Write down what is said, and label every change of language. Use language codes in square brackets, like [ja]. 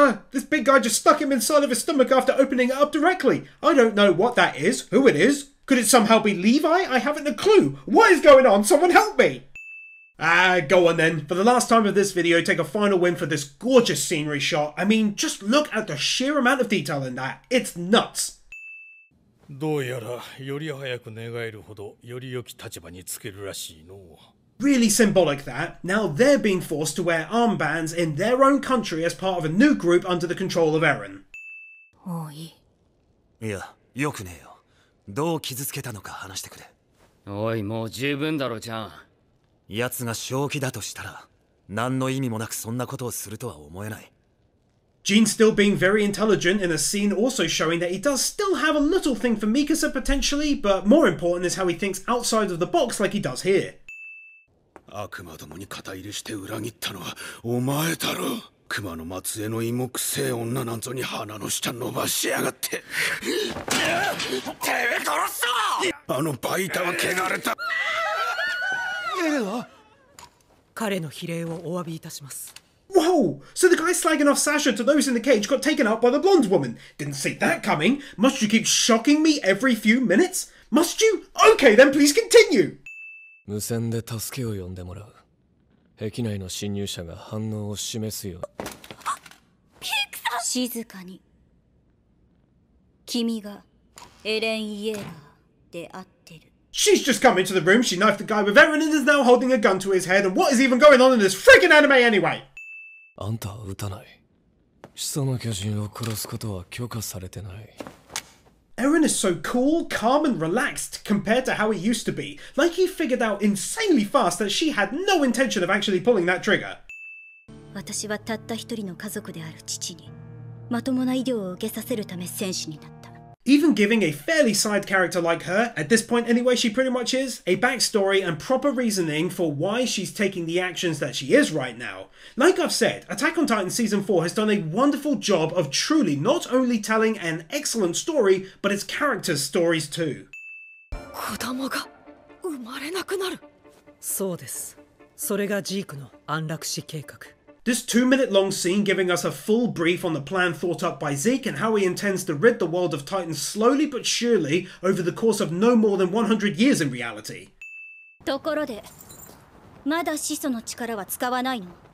[en] This big guy just stuck him inside of his stomach after opening it up directly. I don't know what that is, who it is. Could it somehow be Levi? I haven't a clue. What is going on? Someone help me! Go on then. For the last time of this video, take a final win for this gorgeous scenery shot. I mean, just look at the sheer amount of detail in that. It's nuts. [ja] どうやらより早く願えるほどより良き立場につけるらしいの。 [en] Really symbolic that. Now they're being forced to wear armbands in their own country as part of a new group under the control of Eren. [ja] もういい。いや、よくねえよ。どう傷つけたのか話してくれ。おい、もう十分だろ、ちゃん。奴が正気だとしたら、何の意味もなくそんなことをするとは思えない。 [en] Jean still being very intelligent in a scene also showing that he does still have a little thing for Mikasa potentially, but more important is how he thinks outside of the box like he does here. [ja] 悪魔どもに肩入れして裏切ったのはお前だろ。熊の末裔の芋くせえ女なんぞに鼻の下伸ばしやがって。てめえ殺すぞ！あのバイタは汚れた。彼の非礼をお詫びいたします。 [en] Whoa! So the guy slagging off Sasha to those in the cage got taken out by the blonde woman. Didn't see that coming. Must you keep shocking me every few minutes? Must you? Okay then, please continue! [ja] 無線で助けを呼んでもらう。壁内の侵入者が反応を示すよ。静かに。君がエレン・イエーガーであってる。 [en] She's just come into the room, she knifed the guy with Eren and is now holding a gun to his head, and what is even going on in this freaking anime anyway? [ja] あんたは撃たない。始祖の巨人を殺すことは許可されてない。 [en] Eren is so cool, calm and relaxed compared to how he used to be. Like he figured out insanely fast that she had no intention of actually pulling that trigger. [ja] 私はたった一人の家族である父にまともな医療を受けさせるため戦士になった。 [en] Even giving a fairly side character like her, at this point anyway she pretty much is, a backstory and proper reasoning for why she's taking the actions that she is right now. Like I've said, Attack on Titan Season 4 has done a wonderful job of truly not only telling an excellent story, but its characters' stories too. [ja] 子供が生まれなくなる。そうです。それがジークの安楽死計画。 [en] This 2-minute long scene giving us a full brief on the plan thought up by Zeke and how he intends to rid the world of Titans slowly but surely over the course of no more than 100 years in reality. [ja] ところで、まだ始祖の力は使わないの？